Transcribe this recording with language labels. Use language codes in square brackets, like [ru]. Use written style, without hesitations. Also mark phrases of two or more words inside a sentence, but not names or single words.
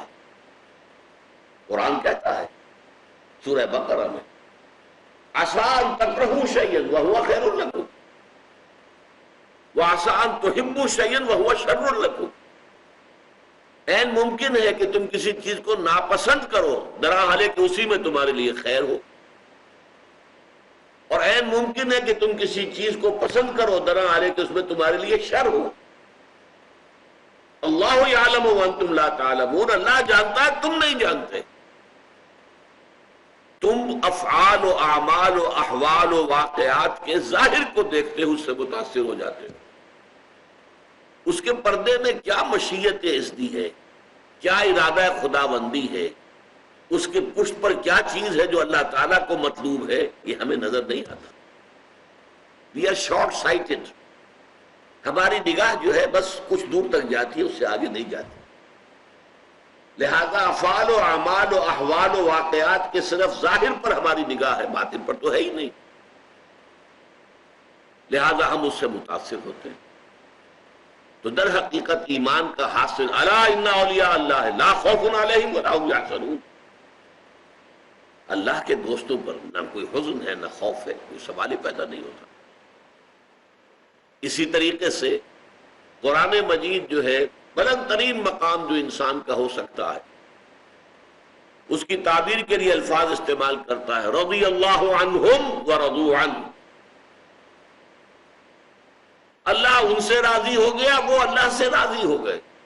[ur] قرآن کہتا ہے سورہ بقرہ میں، [ar] عسیٰ ان تکرہوا شیئا وہو خیر لکم وعسیٰ ان تحبوا شیئا وہو شر لکم، [ur] عین ممکن ہے کہ تم کسی چیز کو ناپسند کرو درحالے کہ اسی میں تمہارے لیے خیر ہو، اور عین ممکن ہے کہ تم کسی چیز کو پسند کرو درحالے کہ اس میں تمہارے لیے شر ہو۔ [ar] اللہ یعلم وانتم لا تعلمون، [ur] اللہ جانتا ہے تم نہیں جانتے۔ تم افعال و اعمال و احوال و واقعات کے ظاہر کو دیکھتے ہو، اس سے متاثر ہو جاتے ہو، اس کے پردے میں کیا مشیت اذنی ہے، کیا ارادہ خداوندی ہے، اس کے پشت پر کیا چیز ہے جو اللہ تعالیٰ کو مطلوب ہے، یہ ہمیں نظر نہیں آتا۔ [en] We are short sighted, [ur] ہماری نگاہ جو ہے بس کچھ دور تک جاتی ہے، اس سے آگے نہیں جاتی۔ لہذا افعال و اعمال و احوال و واقعات کے صرف ظاہر پر ہماری نگاہ ہے، باطن پر تو ہے ہی نہیں، لہذا ہم اس سے متاثر ہوتے ہیں۔ تو در حقیقت ایمان کا حاصل، [ar] الا ان اولیاء اللہ لا خوف علیہم ولا هم یحزنون، [ur] اللہ کے دوستوں پر نہ کوئی حزن ہے نہ خوف ہے، کوئی سوال ہی پیدا نہیں ہوتا۔ اسی طریقے سے قرآن مجید جو ہے بلند ترین مقام جو انسان کا ہو سکتا ہے، اس کی تعبیر کے لیے الفاظ استعمال کرتا ہے، [ar] رضی اللہ عنہم ورضوا عنہ، [ur] اللہ ان سے راضی ہو گیا، وہ اللہ سے راضی ہو گئے۔